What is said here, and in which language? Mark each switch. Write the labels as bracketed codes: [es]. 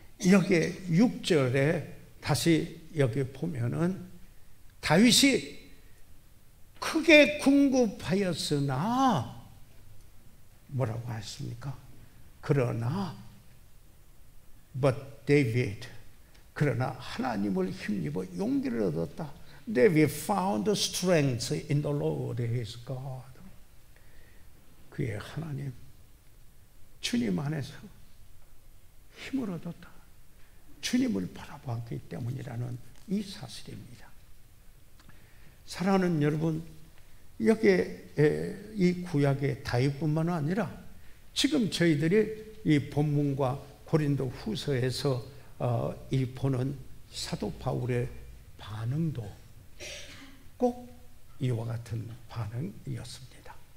[ko] 여기에 6절에 다시 여기 보면은 다윗이 크게 궁급하였으나 뭐라고 했습니까? 그러나 [en] but David, [ko] 그러나 하나님을 힘입어 용기를 얻었다. [en] David found strength in the Lord his God. [ko] 그의 하나님 주님 안에서 힘을 얻었다. 주님을 바라보았기 때문이라는 이 사실입니다. 사랑하는 여러분, 여기에 이 구약의 다윗뿐만 아니라 지금 저희들이 이 본문과 고린도 후서에서 이 보는 사도 바울의 반응도 꼭 이와 같은 반응이었습니다.